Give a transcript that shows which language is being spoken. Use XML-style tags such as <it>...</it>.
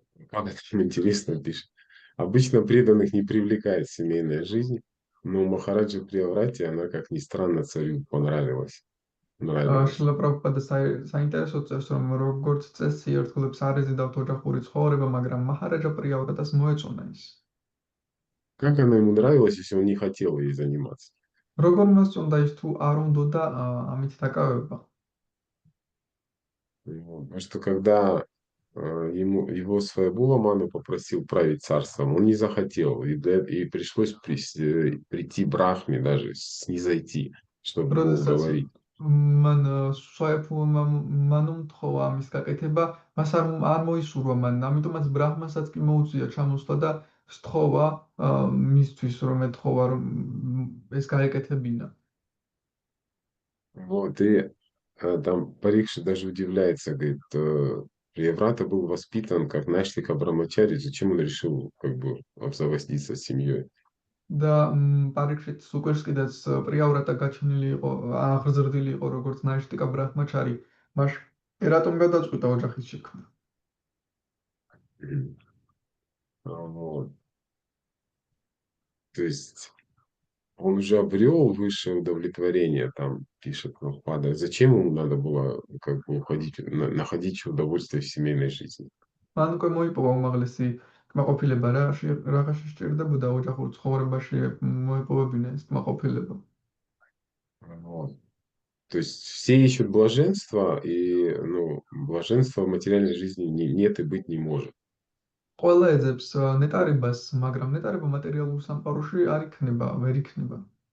<ru>Как это интересно пишет. Обычно преданных не привлекает семейная жизнь, но Махараджа Прияврате она, как ни странно, царю понравилась. нравилось.</ru> <ka>შილა პრაბჰუპადა საინტერესო წერს, რომ როგორც წესი ერთგულებს არ ეზიდავთ ოჯახური ცხოვრება, მაგრამ მაჰარაჯა პრიავრატას მოეწონა ის.</ka> <ru>Как она ему нравилась, если он не хотел ей заниматься?</ru> <ka>როგორ მოსწონდა ის თუ არ უნდოდა ამით დაკავება.</ka> <ru>Вот. Потому что когда его своего Ману попросил править царством, он не захотел. И пришлось прийти Брахме даже, снизойти, чтобы его</ru> <ka>როდესაც</ka> <ru>уговорить.</ru> <ka>მან სვაეფუმა მანუმ თხოვა ამის გაკეთება, მას არ მოისურვა მან, ამიტომაც ბრაჰმასაც კი მოუწია ჩამოსვლა და სთხოვა მისთვის, რომ ეთხოვა, რომ ეს გაეკეთებინა.</ka> <ru>Вот, и там Парикша даже удивляется, говорит, Прияврата был воспитан как Наштика Брамачари, зачем он решил как бы обзавестись семьей?</ru> <ka>და პარიქშიც უკერს კიდეც პრიავრატა გაჩენილი იყო, აღზრდილი იყო როგორც ნაიშტიკა ბრაჰმაჩარი, მას რატომ გადაწყვიტა ოჯახის შექმნა?</ka> <ru>Вот. То есть он уже обрел высшее удовлетворение, там пишет Прабхупада. Зачем ему надо было как бы находить удовольствие в семейной жизни?</ru> <ka>მან უკვე მოიპოვა უმაღლესი კმაყოფილება, რაღაცა სჭირდებოდა ოჯახურ ცხოვრებაში მოიპოვებინა ეს კმაყოფილება.</ka> <ru>Вот. То есть все ищут блаженства, и блаженства в материальной жизни нет и быть не может.</ru> <ka>ყველა ეძებს ნეტარებას, მაგრამ ნეტარება მატერიალურ სამყაროში არ იქნება, ვერ იქნება.</ka>